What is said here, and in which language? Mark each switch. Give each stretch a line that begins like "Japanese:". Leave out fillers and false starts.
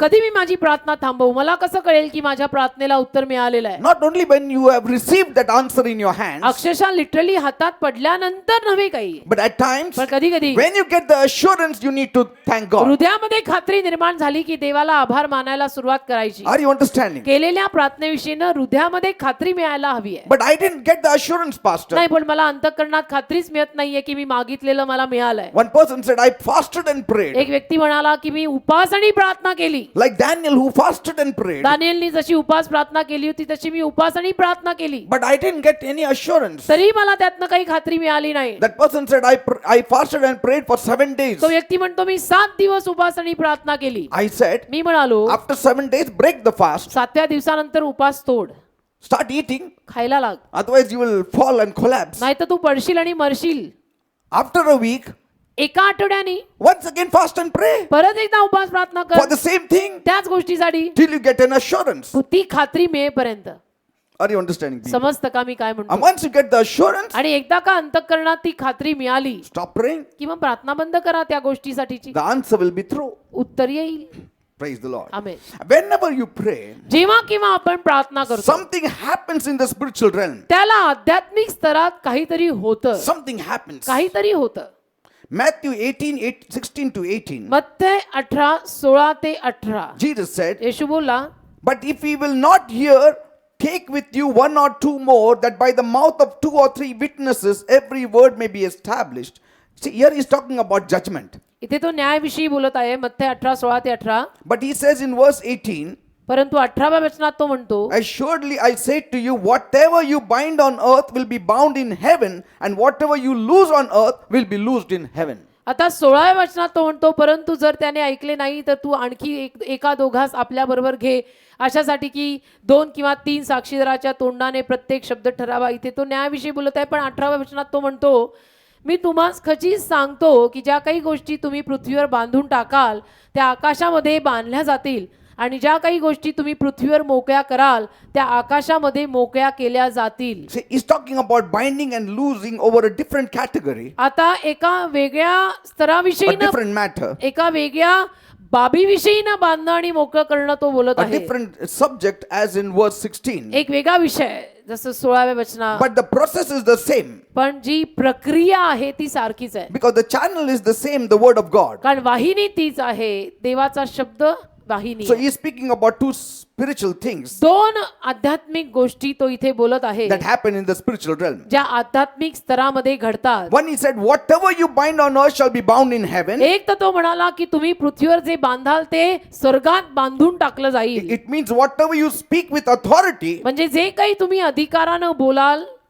Marathi: कधी मी माझी प्रार्थना थांबवू? मला कसं कळेल की माझ्या प्रार्थनेला उत्तर मिळालेलं आहे?
English: Not only when you have received that answer in your hands,
Marathi: अक्षरशः लिटरली हातात पडल्यानंतर नव्हे काही,
English: but at times,
Marathi: पण कधी कधी
English: when you get the assurance, you need to thank God.
Marathi: हृदयामध्ये खात्री निर्माण झाली की देवाला आभार मानायला सुरुवात करायची.
English: Are you understanding?
Marathi: केलेल्या प्रार्थनेविषयीनं हृदयामध्ये खात्री मिळायला हवी आहे.
English: But I didn't get the assurance, Pastor.
Marathi: नाही, पण मला अंतःकरणात खात्रीच मिळत नाहीये की मी मागितलेलं मला मिळालंय.
English: One person said, I fasted and prayed.
Marathi: एक व्यक्ती म्हणाला की मी उपास आणि प्रार्थना केली.
English: Like Daniel who fasted and prayed.
Marathi: दानिएलनी जशी उपास प्रार्थना केली होती तशी मी उपास आणि प्रार्थना केली,
English: But I didn't get any assurance.
Marathi: तरी मला त्यातनं काही खात्री मिळाली नाही.
English: That person said, I fasted and prayed for 7 days.
Marathi: तो व्यक्ती म्हणतो मी 7 दिवस उपास आणि प्रार्थना केली.
English: I said,
Marathi: मी म्हणालो
English: after 7 days, break the fast.
Marathi: 7व्या दिवसानंतर उपास तोड,
English: Start eating.
Marathi: खायला लाग,
English: Otherwise, you will fall and collapse.
Marathi: नाही तर तू पडशील आणि मरशील.
English: After a week,
Marathi: एका आठवड्यानी
English: once again fast and pray
Marathi: परत एकदा उपास प्रार्थना
English: for
Marathi: कर,
English: the same thing
Marathi: त्याच गोष्टीसाठी,
English: till you get an assurance.
Marathi: ती खात्री मिळेपर्यंत.
English: Are you understanding? People?
Marathi: समजतं का मी काय
English: And
Marathi: म्हणतो?
English: once you get the assurance,
Marathi: आणि एकदा का अंतःकरणात ती खात्री मिळाली
English: stop praying.
Marathi: की मग प्रार्थना बंद करा त्या गोष्टीसाठीची,
English: The answer will be through.
Marathi: उत्तर येईल.
English: Praise the Lord.
Marathi: Amen.
English: Whenever you pray,
Marathi: जेव्हा केव्हा आपण प्रार्थना करतो
English: something happens in the spiritual realm.
Marathi: त्याला आध्यात्मिक स्तरात काहीतरी होतं,
English: Something happens.
Marathi: काहीतरी होतं.
English: Matthew 16 to 18.
Marathi: मत्तय 18:16 ते 18.
English: Jesus said,
Marathi: येशू बोलला,
English: but if we will not hear, take with you 1 or 2 more, that by the mouth of 2 or 3 witnesses every word may be established. See, here he's talking about judgment.
Marathi: इथे तो न्यायाविषयी बोलत आहे. मत्तय 18:16 ते 18.
English: But he says in verse 18,
Marathi: परंतु 18व्या वचनात तो म्हणतो,
English: assuredly I say to you, whatever you bind on earth will be bound in heaven, and whatever you loose on earth will be loosed in heaven.
Marathi: आता 16व्या वचनात तो म्हणतो, परंतु जर त्याने ऐकले नाही तर तू आणखी एका दोघास आपल्या बरोबर घे, अशासाठी की 2 किंवा 3 साक्षीदाराच्या तोंडाने प्रत्येक शब्द ठरावा. इथे तो न्यायाविषयी बोलत आहे. पण 18व्या वचनात तो म्हणतो, मी तुम्हास खचित सांगतो की ज्या काही गोष्टी तुम्ही पृथ्वीवर बांधून टाकाल त्या आकाशामध्ये बांधल्या जातील, आणि ज्या काही गोष्टी तुम्ही पृथ्वीवर मोकळ्या कराल त्या आकाशामध्ये मोकळ्या केल्या जातील.
English: See, he's talking about binding and loosing over a different category,
Marathi: आता एका वेगळ्या
English: a
Marathi: स्तराविषयी
English: different matter,
Marathi: एका वेगळ्या बाबीविषयी ना बांधणं आणि मोकळं करणं तो बोलत
English: a
Marathi: आहे.
English: different subject as in verse 16.
Marathi: एक वेगळा विषय जसं 16व्या वचनात,
English: But the process is the same,
Marathi: पण जी प्रक्रिया आहे ती सारखीच आहे.
English: because the channel is the same, the word of God.
Marathi: कारण वाहिनी तीच आहे, देवाचा शब्द वाहिनी
English: So
Marathi: आहे.
English: he is speaking about two spiritual things
Marathi: दोन आध्यात्मिक गोष्टी तो इथे बोलत आहे
English: that happen in the spiritual realm.
Marathi: ज्या आध्यात्मिक स्तरामध्ये घडतात.
English: One, he said, whatever you bind on earth shall be bound in heaven.
Marathi: एक तर तो म्हणाला की तुम्ही पृथ्वीवर जे बांधाल ते स्वर्गात बांधून टाकलं जाईल.
English: It means whatever you speak with authority,
Marathi: म्हणजे जे काही तुम्ही अधिकारानं बोलाल